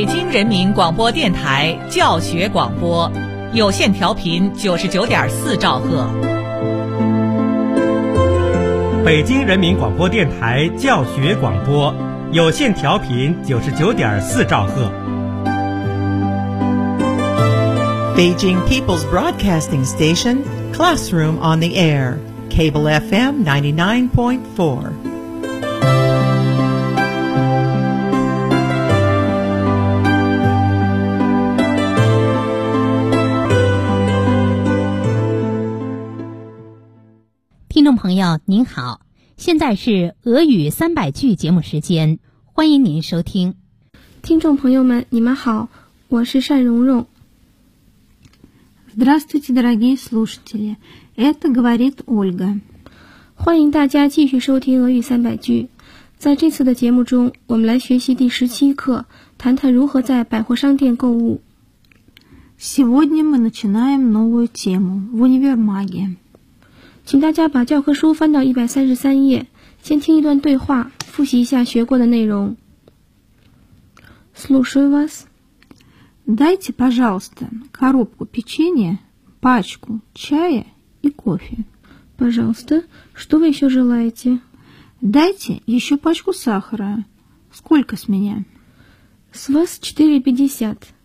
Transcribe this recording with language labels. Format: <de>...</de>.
<zh>人民广播电台教学广播，有线调频99.4兆赫。北京人民广播电台教学广播，有线调频99.4兆赫。</zh> <en>Beijing People's Broadcasting Station, Classroom on the Air, Cable FM 99.4.</en> <zh>听众朋友您好，现在是俄语三百句节目时间，欢迎您收听。听众朋友们你们好，我是单蓉蓉。</zh> <ru>Здравствуйте, дорогие слушатели, это говорит Ольга.</ru> <zh>欢迎大家继续收听俄语三百句。在这次的节目中我们来学习第17课，谈谈如何在百货商店购物。</zh> <ru>Сегодня мы начинаем новую тему в универмаге.</ru> <zh>请大家把教科书翻到133页，先听一段对话，复习一下学过的内容。</zh> <ru>Слушаю вас. Дайте, пожалуйста, коробку печенья, пачку чая и кофе. Пожалуйста, что вы еще желаете? Дайте еще пачку сахара. Сколько с меня? С вас 4.50.</ru>